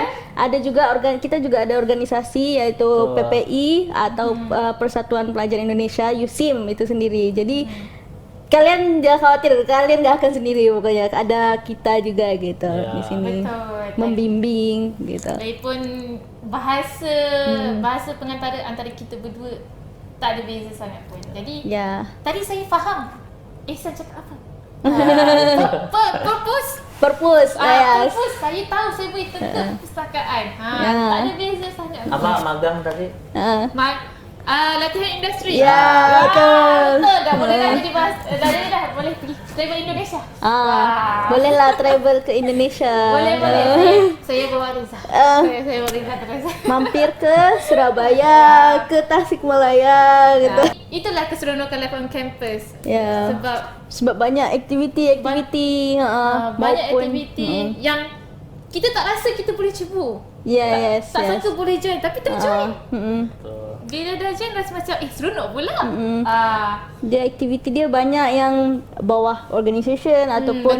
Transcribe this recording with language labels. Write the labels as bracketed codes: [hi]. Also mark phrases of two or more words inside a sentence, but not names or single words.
[id] Ada juga kita juga ada organisasi yaitu [ms] Betul. [id] PPI atau Persatuan Pelajar Indonesia USIM itu sendiri. Jadi kalian jangan khawatir, kalian gak akan sendiri pokoknya. Ada kita juga gitu [ms] Ya. [id] di sini. [ms] Betul. [id] Membimbing gitu. [ms] Lagipun bahasa bahasa pengantara antara kita berdua tak ada beza sangat pun. Jadi [id] Ya. [ms] tadi saya faham Ihsan cakap apa. Purpose. [en] Purpose, yes. [ms] Purpose saya tahu saya boleh tentang perpustakaan. Ya. Tak ada beza sangat. [id] Apa magang tadi? [ms] Latihan industri. [id] Ya, betul. [ms] Betul. Dah boleh dah jadi dah boleh pergi travel Indonesia. Bolehlah travel ke Indonesia. Boleh. Saya bawa Riza. Saya bawa Riza terus. [id] Mampir ke Surabaya, ke Tasikmalaya gitu. [ms] Itulah keseronokan [en] life on campus. [ms] Ya. Sebab banyak aktiviti, banyak [id] maupun- [ms] aktiviti yang kita tak rasa kita boleh cuba. [en] Yes, [ms] Tak [en] yes. [ms] sangka boleh join tapi terjoin. Betul. Bila dah join rasa macam seronok pula. Dia aktiviti dia banyak yang bawah organisation ataupun